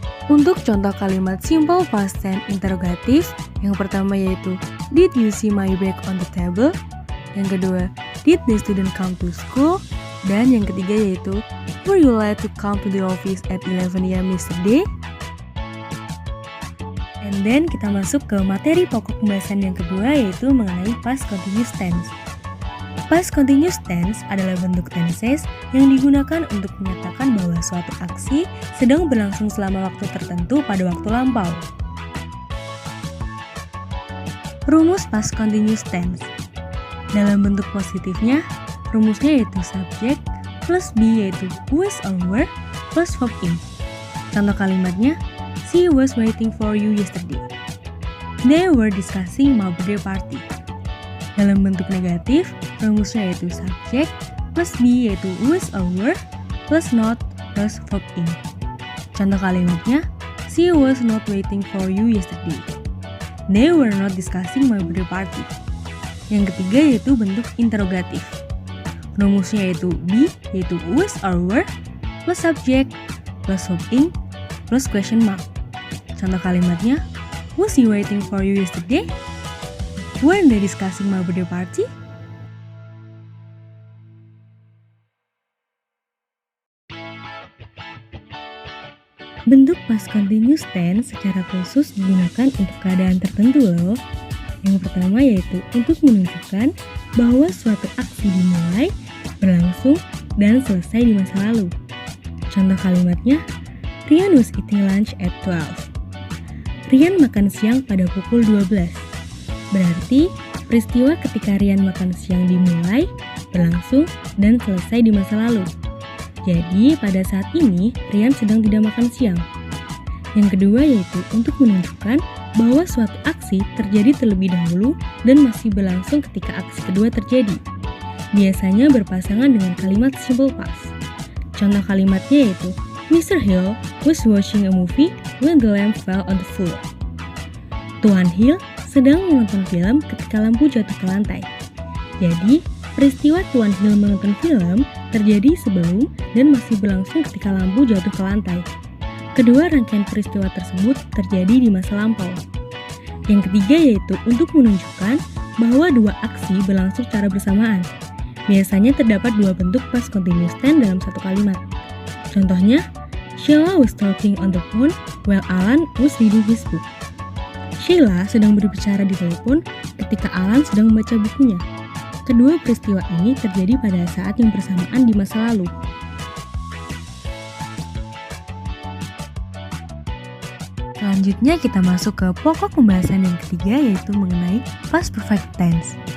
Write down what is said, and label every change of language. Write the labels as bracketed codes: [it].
[id] Untuk contoh kalimat simple past tense interrogatif, yang pertama yaitu [en] did you see my bag on the table? [id] Yang kedua, [en] did the student come to school? [id] Dan yang ketiga yaitu [en] were you late to come to the office at 11 AM yesterday? And then [id] kita masuk ke materi pokok pembahasan yang kedua yaitu mengenai past continuous tense. Past continuous tense adalah bentuk tenses yang digunakan untuk menyatakan bahwa suatu aksi sedang berlangsung selama waktu tertentu pada waktu lampau. Rumus past continuous tense. Dalam bentuk positifnya, rumusnya yaitu subject plus be yaitu was or were plus verb in. Contoh kalimatnya, [en] she was waiting for you yesterday. They were discussing my birthday party. [id] Dalam bentuk negatif, rumusnya yaitu subject plus be yaitu was or were plus not plus verb in. [en] Contoh kalimatnya, she was not waiting for you yesterday. They were not discussing my birthday party. [id] Yang ketiga yaitu bentuk interrogatif. Rumusnya yaitu be yaitu was or were plus subject plus verb in plus question mark. Contoh kalimatnya, [en] was he waiting for you yesterday? Weren't they discussing my birthday party? [id] Bentuk past continuous tense secara khusus digunakan untuk keadaan tertentu loh. Yang pertama yaitu untuk menunjukkan bahwa suatu aksi dimulai, berlangsung, dan selesai di masa lalu. Contoh kalimatnya, [en] Rian was eating lunch at 12. [id] Rian makan siang pada pukul 12. Berarti peristiwa ketika Rian makan siang dimulai, berlangsung, dan selesai di masa lalu. Jadi pada saat ini Rian sedang tidak makan siang. Yang kedua yaitu untuk menunjukkan bahwa suatu aksi terjadi terlebih dahulu dan masih berlangsung ketika aksi kedua terjadi. Biasanya berpasangan dengan kalimat simple past. Contoh kalimatnya yaitu [en] Mr. Hill was watching a movie when the lamp fell on the floor. [id] Tuan Hill sedang menonton film ketika lampu jatuh ke lantai. Jadi, peristiwa Tuan Hill menonton film terjadi sebelum dan masih berlangsung ketika lampu jatuh ke lantai. Kedua rangkaian peristiwa tersebut terjadi di masa lampau. Yang ketiga yaitu untuk menunjukkan bahwa dua aksi berlangsung secara bersamaan. Biasanya terdapat dua bentuk past continuous tense dalam satu kalimat. Contohnya, [en] Sheila was talking on the phone while Alan was reading his book. [id] Sheila sedang berbicara di telepon ketika Alan sedang membaca bukunya. Kedua peristiwa ini terjadi pada saat yang bersamaan di masa lalu. Selanjutnya kita masuk ke pokok pembahasan yang ketiga yaitu mengenai past perfect tense.